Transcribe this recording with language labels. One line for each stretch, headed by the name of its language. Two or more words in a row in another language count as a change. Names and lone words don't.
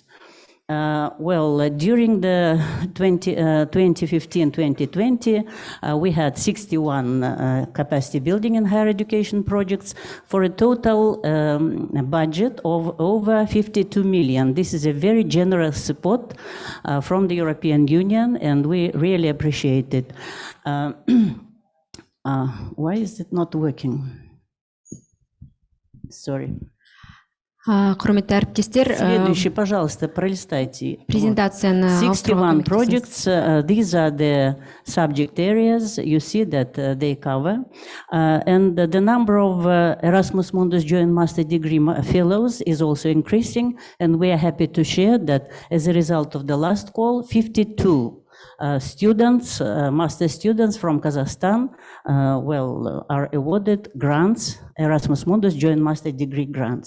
English: During the 2015-2020, we had 61 capacity building and higher education projects for a total budget of over 52 million. This is a very generous support from the European Union, and we really appreciate it. Why is it not working? Sorry.
Kazakh: Құрметті әріптестер,
Russian: Следующий, пожалуйста, пролистайте. презентация на
English: 61 projects, these are the subject areas, you see that they cover. And the number of Erasmus Mundus Joint Master Degree Fellows is also increasing, and we are happy to share that as a result of the last call, 52 students, master students from Kazakhstan, are awarded grants, Erasmus Mundus Joint Master Degree grants.